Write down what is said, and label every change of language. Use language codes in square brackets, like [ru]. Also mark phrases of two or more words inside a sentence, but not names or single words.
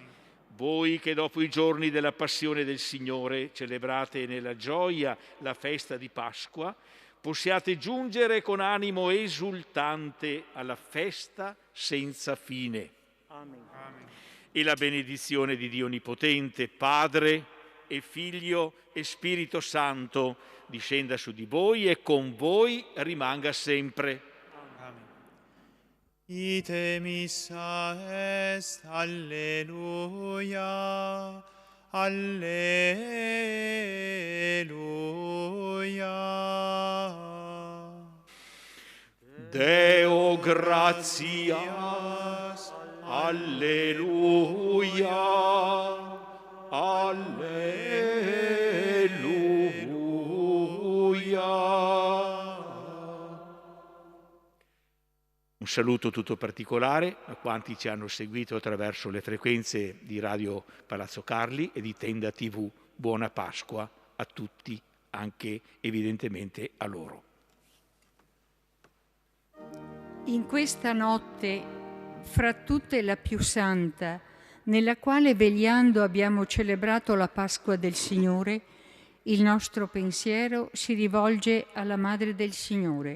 [it] Voi che dopo i giorni della passione del Signore celebrate nella gioia la festa di Pasqua, possiate giungere con animo esultante alla festa senza fine. Amen. Amen. E la benedizione di Dio Onnipotente, Padre e Figlio e Spirito Santo, discenda su di voi e con voi rimanga sempre. Amen. [la] Ite missa est, alleluia, alleluia. Deo gratias, alleluia. Alleluia. [it] Un saluto tutto particolare a quanti ci hanno seguito attraverso le frequenze di Radio Palazzo Carli e di Tenda TV. Buona Pasqua a tutti, anche evidentemente a loro. In questa notte, fra tutte la più santa, nella quale vegliando abbiamo celebrato la Pasqua del Signore, il nostro pensiero si rivolge alla Madre del Signore.